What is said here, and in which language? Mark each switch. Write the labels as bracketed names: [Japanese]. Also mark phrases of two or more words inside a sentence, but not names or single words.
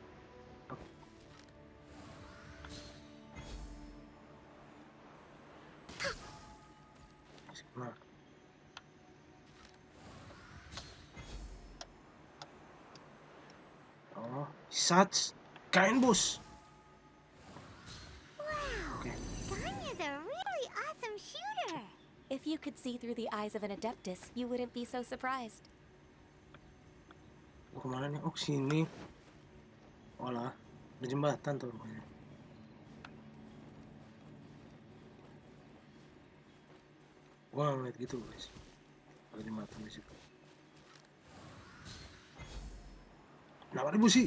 [English] Nah. Oh, such kain bos. Wow! Okay. Ganya's a really awesome shooter. If you could see through the eyes of an Adeptus, you wouldn't be so surprised. [Indonesian] Oh, kemana nih? Oh, sini. Walah, ada jembatan tuh rupanya. Gua ngeliat gitu guys. Ada jembatan di situ. Kenapa ribu sih?